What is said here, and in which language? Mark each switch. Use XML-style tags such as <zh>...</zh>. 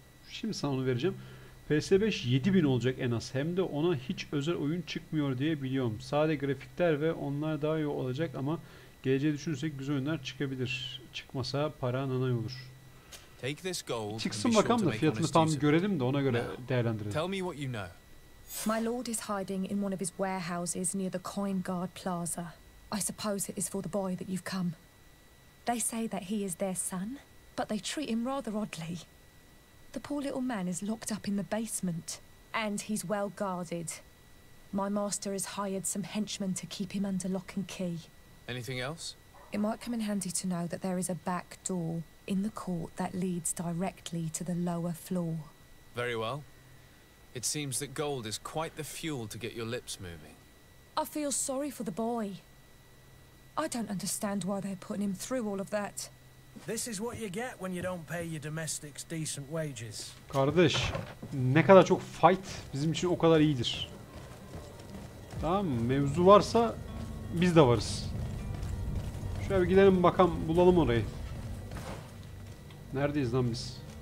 <tr>Şimdi sana onu vereceğim. PS5 7000 olacak en az. Hem de ona hiç özel oyun çıkmıyor diye biliyorum. Sadece grafikler ve onlar daha iyi olacak ama geleceği düşünürsek güzel oyunlar çıkabilir. Çıkmasa para nanay olur. Çıksın bakalım da fiyatını tam görelim de ona göre değerlendirelim.</tr> <en>Tell me what you know. My lord is hiding in one of his warehouses near the Coin Guard Plaza. I suppose it is for the boy that you've come. They say that he is their son, but they treat him rather oddly. The poor little man is locked up in the basement, and he's well guarded. My master has hired some henchmen to keep him under lock and key. Anything else? It might come in handy to know that there is a back door in the court that leads directly to the lower floor. Very well. It seems that gold is quite the fuel to get your lips moving. I feel sorry for the boy. I don't understand why they're putting him through all of that. This is what you get when you don't pay your domestics decent wages.</en> <tr>Kardeş, ne kadar çok fight bizim için o kadar iyidir. Tamam mı? Mevzu varsa biz de varız. Şöyle bir gidelim bakalım, bulalım orayı. Neredeyiz lan biz?</tr>